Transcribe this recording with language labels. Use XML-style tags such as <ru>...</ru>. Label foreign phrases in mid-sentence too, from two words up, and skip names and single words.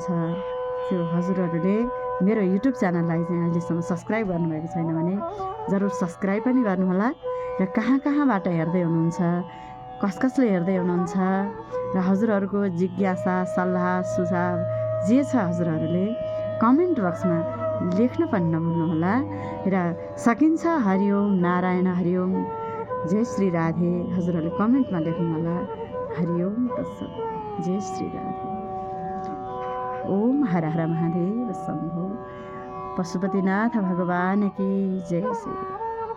<ne>त्यो हजुरहरूले मेरो युट्युब च्यानललाई चाहिँ अहिलेसम्म सब्सक्राइब गर्नुभएको छैन भने जरुर सब्सक्राइब पनि गर्नुहोला। र कहाँ कहाँबाट हेर्दै हुनुहुन्छ, कसले हेर्दै हुनुहुन्छ र हजुरहरूको जिज्ञासा, सल्लाह, सुझाव जे छ हजुरहरूले कमेन्ट बक्समा लेख्न पनि नभुल्नुहोला। र सकिन्छ</ne> <sa>हरिओम नारायण हरिओम जय श्री राधे</sa> <ne>हजुरहरूले कमेन्टमा लेख्नुहोला।</ne> <sa>हरिओम तत्सत जय श्री राधे। ओम हर हर महादेव शम्भो।</sa> <hi>पशुपतिनाथ भगवान की जय श्री।</hi>